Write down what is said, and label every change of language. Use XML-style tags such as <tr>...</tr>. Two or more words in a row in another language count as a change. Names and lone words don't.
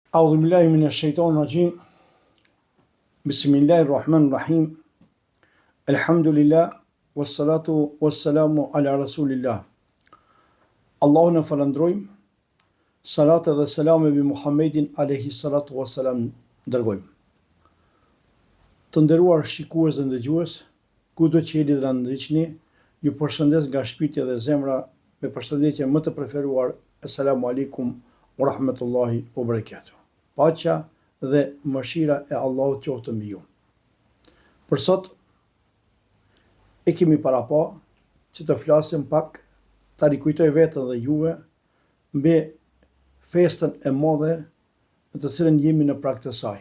<ar>أعوذ بالله من الشيطان الرجيم بسم الله الرحمن الرحيم الحمد لله والصلاة والسلام على رسول الله</ar> <sq>Allahun e falëndrojmë, salat dhe selam e bi Muhammedin</sq> <ar>عليه الصلاة والسلام dërgojmë.</ar> <sq>Të nderuar shikues dhe ndëgjues, kudo që jeni dhe na ndiqni, ju përshëndes nga shpirti dhe zemra me përshëndetje më të preferuar.</sq> <ar>السلام عليكم ورحمة الله وبركاته.</ar> <sq>Paqja dhe mëshira e Allahut qoftë mbi ju. Për sot e kemi para pa që të flasim pak, ta rikujtoj vetën dhe juve mbi festën e madhe në të cilën jemi në prag të saj.</sq>